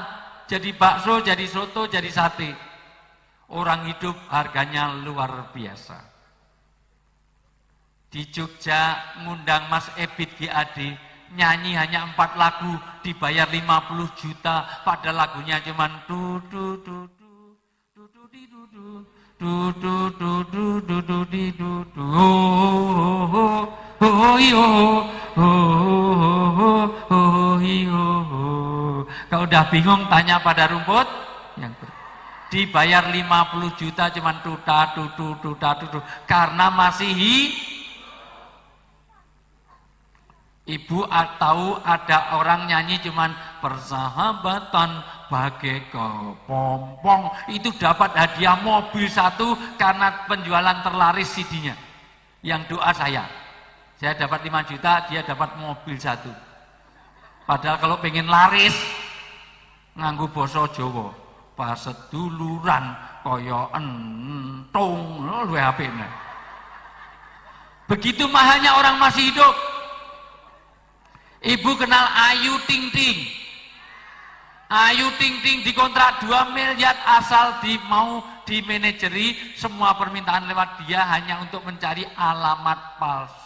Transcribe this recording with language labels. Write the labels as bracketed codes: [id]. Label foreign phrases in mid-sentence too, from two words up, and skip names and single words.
[id] Jadi bakso, jadi soto, jadi sate. Orang hidup harganya luar biasa. Di Jogja ngundang Mas Ebit GAD, nyanyi hanya 4 lagu, dibayar 50 juta, pada lagunya cuman du du du du du du di du du du du du du du du di du du Kalau udah bingung tanya pada rumput yang dibayar 50 juta cuman tuta tutu tuta tutu karena masih Ibu tahu ada orang nyanyi cuman persahabatan bagai kepompong, itu dapat hadiah mobil 1 karena penjualan terlaris CD-nya. Yang doa saya dapat 5 juta, dia dapat mobil 1. Padahal kalau pengen laris [jv] nganggo basa Jawa, paseduluran kaya entung, luwih apik. [id] Begitu mahalnya orang masih hidup. Ibu kenal Ayu Ting Ting. Ayu Ting Ting dikontrak 2 miliar asal mau dimanajeri, semua permintaan lewat dia hanya untuk mencari alamat palsu.